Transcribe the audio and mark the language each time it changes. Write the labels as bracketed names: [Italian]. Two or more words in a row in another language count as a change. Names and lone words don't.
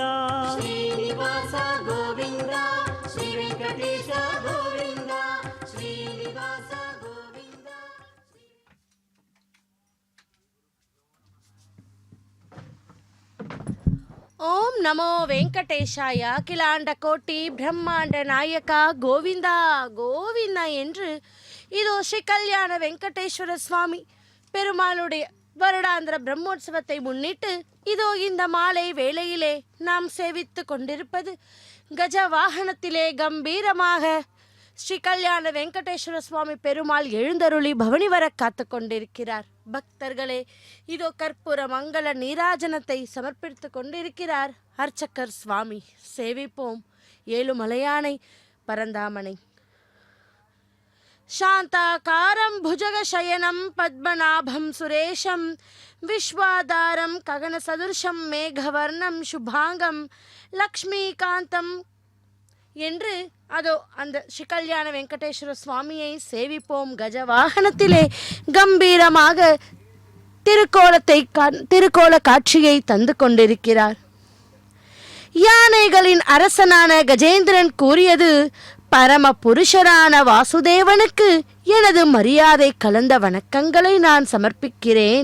[Telugu] శ్రీనివాస గోవింద శ్రీ వెంకటేశ గోవింద శ్రీనివాస గోవింద [Sanskrit] ओं नमो वेङ्कटेशाय अखिलाण्ड कोटि [Tamil] பிரம்மாண்ட நாயகா கோவிந்தா கோவிந்தா என்று இதோ ஸ்ரீ கல்யாண வெங்கடேஸ்வர சுவாமி பெருமாளுடைய வருடாந்திர பிரம்மோற்சவத்தை முன்னிட்டு இதோ இந்த மாலை வேளையிலே நாம் சேவித்து கொண்டிருப்பது கஜ வாகனத்திலே கம்பீரமாக ஸ்ரீ கல்யாண வெங்கடேஸ்வர சுவாமி பெருமாள் எழுந்தருளி பவனி வர காத்து கொண்டிருக்கிறார். பக்தர்களே, இதோ கற்பூர மங்கள நீராஜனத்தை சமர்ப்பித்து கொண்டிருக்கிறார் அர்ச்சகர் சுவாமி. சேவிப்போம் ஏழுமலையானை பரந்தாமனை. [Sanskrit] शान्ताकारं भुजगशयनं पद्मनाभं सुरेशं विश्वाधारं गगनसदृशं मेघवर्णं शुभांगं [Tamil] லக்ஷ்மிகாந்தம் என்று அதோ அந்த ஸ்ரீ கல்யாண வெங்கடேஸ்வர சுவாமியை சேவிப்போம். கஜ வாகனத்திலே கம்பீரமாக திருக்கோல காட்சியை தந்து கொண்டிருக்கிறார். யானைகளின் அரசனான கஜேந்திரன் கூறியது, பரம புருஷரான வாசுதேவனுக்கு எனது மரியாதை கலந்த வணக்கங்களை நான் சமர்ப்பிக்கிறேன்.